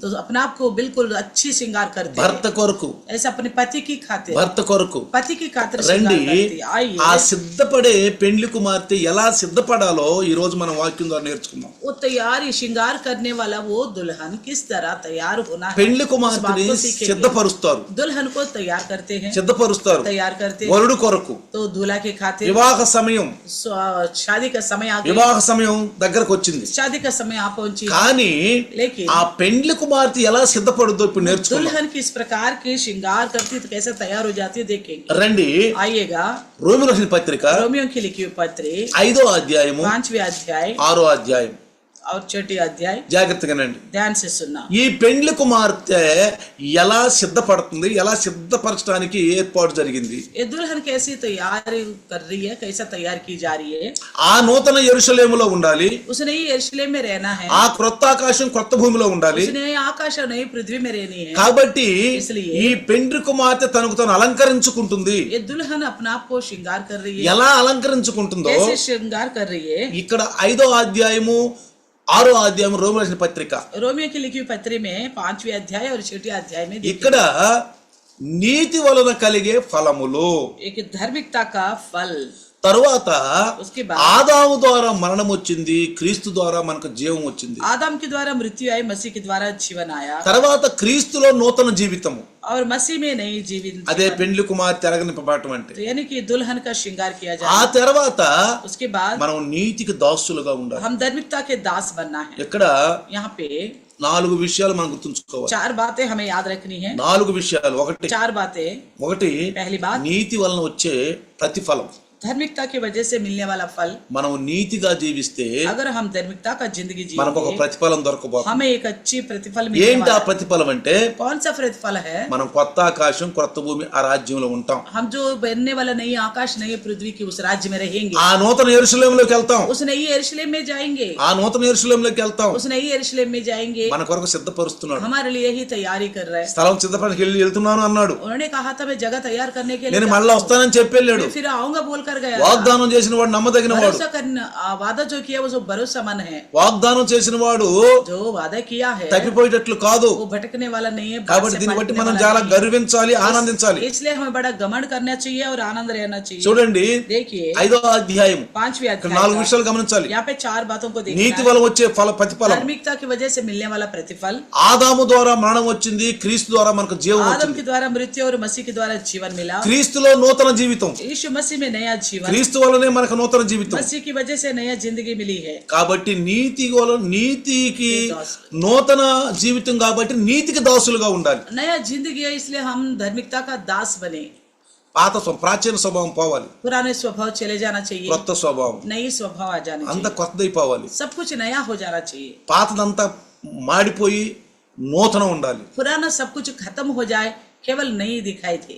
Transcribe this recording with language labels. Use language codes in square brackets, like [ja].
[hi] तो अपने आप को बिल्कुल अच्छी श्रृंगार करते [te] భర్త [hi] हैं, [te] కొరకు, [hi] ऐसे अपने पति की खातिर, [te] భర్త కొరకు [hi] पति की खातिर [te] రండి. [hi] श्रृंगार करते हैं. आइए, [te] ఆ సిద్ధపడే పెండ్లి కుమార్తె ఎలా సిద్ధపడాలో ఈ రోజు మనం వాక్యం ద్వారా నేర్చుకుందాం. [hi] वो तैयारी श्रृंगार करने वाला वो दुल्हन किस तरह तैयार होना है, [te] పెండ్లి [hi] इस बात [te] కుమార్తెని [hi] को सीखेंगे. [te] సిద్ధపరుస్తారు, [hi] दुल्हन को तैयार करते हैं, [te] సిద్ధపరుస్తారు [hi] तैयार करते हैं. [te] వరుడు కొరకు. [hi] तो दूल्हा के खातिर [te] వివాహ సమయం, [hi] शादी का समय आ गया, [te] వివాహ సమయం దగ్గరకు వచ్చింది. [hi] शादी का समय आ पहुंची. [te] కానీ [hi] लेकिन [te] ఆ పెండ్లి కుమార్తె ఎలా సిద్ధపడుతుందో ఇప్పుడు నేర్చుకుందాం. [hi] दुल्हन किस प्रकार की श्रृंगार करती है, तो कैसे तैयार हो जाती है देखेंगे. [te] రండి, [hi] आइएगा, [te] రోమియోకు రాసిన పత్రిక [hi] रोमियो की लिखी हुई पत्र [te] 5వ అధ్యాయము [hi] 5वें अध्याय [te] 6వ అధ్యాయం. [hi] और 6ठी अध्याय [te] జాగ్రత్తగానండి. [hi] ध्यान से सुनना. [te] ఈ పెండ్లి కుమార్తె ఎలా సిద్ధపడుతుంది, ఎలా సిద్ధపరచడానికి ఏర్పాటు జరిగింది? [hi] ये दुल्हन कैसी तैयारी कर रही है, कैसा तैयार की जा रही है. [te] ఆ నూతన యెరూషలేములో ఉండాలి, [hi] उसने ही यरूशलेम में रहना है, [te] ఆ క్రొత్త ఆకాశం క్రొత్త భూమిలో ఉండాలి. [hi] उसने आकाश और नई पृथ्वी में रहनी है. [te] కాబట్టి [hi] इसलिए [te] ఈ పెండ్లి కుమార్తె తనకు తాను అలంకరించుకుంటుంది. [hi] ये दुल्हन अपने आप को श्रृंगार कर रही है. [te] ఎలా అలంకరించుకుంటుందో [hi] कैसे श्रृंगार कर रही है, [te] ఇక్కడ 5వ అధ్యాయము 6వ అధ్యాయం రోమియోకు రాసిన పత్రిక [hi] रोमियो की लिखी हुई पत्री में 5वें अध्याय और 6ठी अध्याय में [te] ఇక్కడ నీతి వలన కలిగే ఫలములు, [hi] एक धार्मिकता का फल. [te] తరువాత [hi] उसके बाद [te] ఆదాము ద్వారా మరణం వచ్చింది, క్రీస్తు ద్వారా మనకు జీవం వచ్చింది. [hi] आदम के द्वारा मृत्यु आई, मसीह के द्वारा जीवन आया, [te] తర్వాత క్రీస్తులో నూతన జీవితము, [hi] और मसीह में नई जीवन. [te] అదే పెండ్లి కుమార్తె అలంకరింపబడటం అంటే. [hi] तो यानी कि दुल्हन का श्रृंगार किया [te] ఆ [hi] जाए. [te] తర్వాత [hi] उसके बाद [te] మనం నీతికి దాసులుగా ఉండాలి. [hi] हम धार्मिकता के दास बनना है. [te] ఇక్కడ [hi] यहाँ पे [te] 4 విషయాలు మనం గుర్తుంచుకోవాలి. [hi] 4 बातें हमें याद रखनी है. [te] 4 విషయాలు. [hi] 4 बातें. [te] ఒకటి [hi] पहली बात, [te] నీతి వలన వచ్చే ప్రతిఫలం. [hi] धार्मिकता की वजह से मिलने वाला फल. [te] మనం నీతిగా జీవిస్తే [hi] अगर हम धार्मिकता का जिंदगी [te] మనకు ఒక [hi] जिएंगे, [te] ప్రతిఫలం దొరకబోతుంది. [hi] हमें एक अच्छी प्रतिफल मिलने [te] ఏంటి ఆ [hi] वाला है. [te] ప్రతిఫలం అంటే [hi] कौन सा प्रतिफल है? [te] మనం కొత్త ఆకాశం కొత్త భూమి ఆ రాజ్యంలో ఉంటాం. [hi] हम जो बनने वाला नई आकाश नई पृथ्वी की उस राज्य में रहेंगे. [te] ఆ నూతన యెరూషలేములోకి వెళ్తాం, [hi] उस नई यरूशलेम में जाएंगे, [te] ఆ నూతన యెరూషలేములోకి వెళ్తాం. [hi] उस नई यरूशलेम में जाएंगे. [te] మన కొరకు సిద్ధపరుస్తున్నాడు. [hi] हमारे लिए ही तैयारी कर रहा है. [te] స్థలం సిద్ధపరచడానికి వెళ్తున్నాను అన్నాడు. [hi] उन्होंने कहा था मैं जगह तैयार करने के लिए [te] నేను [hi] जा [te] మళ్ళా [hi] रहा हूं. [te] వస్తానని చెప్పి వెళ్ళాడు. [hi] मैं फिर आऊंगा बोल कर गया. [te] వాగ్దానం చేసిన వాడు నమ్మదగిన వాడు. [hi] भरोसा करना, वादा जो किया वो जो भरोसामंद है. [te] వాగ్దానం చేసిన వాడు [hi] जो वादा किया है [te] తప్పిపోయేటట్లు కాదు. [hi] वो भटकने वाला नहीं है. [te] కాబట్టి దీన్ని బట్టి మనం చాలా గర్వించాలి, ఆనందించాలి. [hi] इसलिए हमें बड़ा घमंड करना चाहिए और आनंद रहना चाहिए. [te] చూడండి [hi] देखिए [te] 5వ అధ్యాయం [hi] 5वें [te] ఇక్కడ [hi] अध्याय [te] 4 విషయాలు గమనించాలి. [hi] यहाँ पे 4 बातों को [te] నీతి [hi] देखना है. [te] వల్ల వచ్చే ప్రతిఫలం. [hi] धार्मिकता की वजह से मिलने वाला प्रतिफल. [te] ఆదాము ద్వారా మరణం వచ్చింది, క్రీస్తు ద్వారా మనకు జీవం [hi] आदम [te] వచ్చింది. [hi] के द्वारा मृत्यु और मसीह के द्वारा जीवन मिला. [te] క్రీస్తులో నూతన జీవితం, [hi] यीशु मसीह में नया जीवन, [te] క్రీస్తు వల్లనే మనకు నూతన జీవితం. [hi] मसीह की वजह से नया जिंदगी मिली है. [te] కాబట్టి నీతికి నూతన జీవితం కాబట్టి నీతికి దాసులుగా ఉండాలి. [hi] नया जिंदगी है, इसलिए हम धार्मिकता का दास बने. [te] ప్రాచీన స్వభావం పోవాలి, [hi] पुराने स्वभाव चले जाना चाहिए, [te] కొత్త స్వభావం [hi] नई स्वभाव आ जानी [te] అంతా [hi] चाहिए. [te] కొత్తదైపోవాలి. [hi] सब कुछ नया हो जाना चाहिए. [te] పాతదంతా మాడిపోయి నూతనం ఉండాలి. [hi] पुराना सब कुछ खत्म हो जाए, केवल नई दिखाई दे.